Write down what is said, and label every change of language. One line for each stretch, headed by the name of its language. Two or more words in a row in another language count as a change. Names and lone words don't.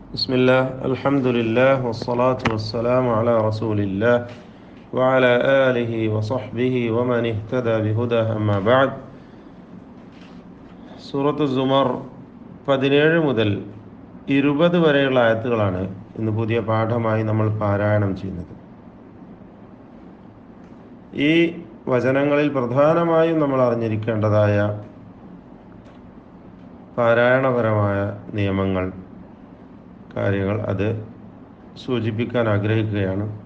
Arabic: بسم الله الحمد لله والصلاة والسلام على رسول الله وعلى آله وصحبه ومن اهتدى بهداه أما بعد.
Malayalam: സൂറത്ത് സുമർ 17 മുതൽ 20 വരെയുള്ള ആയത്തുകളാണ് ഇന്ന് പുതിയ പാഠമായി നമ്മൾ പാരായണം ചെയ്യുന്നത്. ഈ വചനങ്ങളിൽ പ്രധാനമായും നമ്മൾ അറിഞ്ഞിരിക്കേണ്ടതായ പാരായണപരമായ നിയമങ്ങൾ, കാര്യങ്ങൾ അത് സൂചിപ്പിക്കാൻ ആഗ്രഹിക്കുകയാണ്.